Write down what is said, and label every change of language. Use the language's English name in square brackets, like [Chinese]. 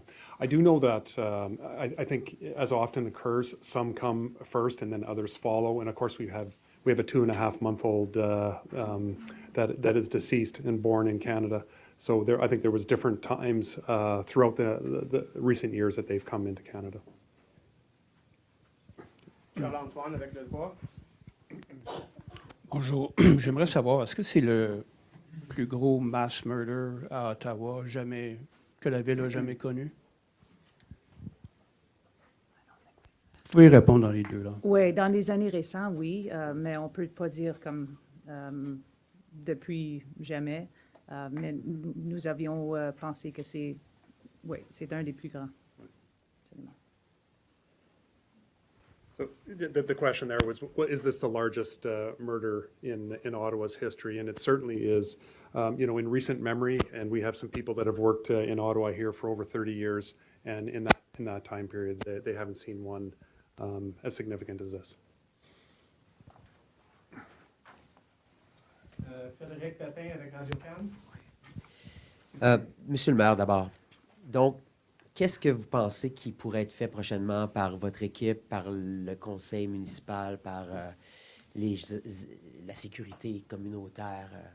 [English] Yeah, I do know that I think, as often occurs, some come first and then others follow. And of course, we have a 2.5-month-old that is deceased and born in Canada. So I think there was different times throughout the recent years that they've come into Canada. [French] Charles-Antoine avec le droit. Bonjour. J'aimerais savoir, est-ce que c'est le plus gros [English] mass murder [French] à Ottawa que la ville a jamais connu? Vous pouvez répondre dans les deux langues. Oui, dans les années récentes, oui, mais on ne peut pas dire comme depuis jamais. Mais nous avions pensé que c'est un des plus grands. Absolument. [English] So the question there was, is this the largest murder in Ottawa's history? And it certainly is. In recent memory, and we have some people that have worked in Ottawa here for over 30 years, and in that time period, they haven't seen one as significant as this. [French] Frédéric Pépin avec Radio-Can. Monsieur le maire, d'abord, donc, qu'est-ce que vous pensez qui pourrait être fait prochainement par votre équipe, par le conseil municipal, par la sécurité communautaire?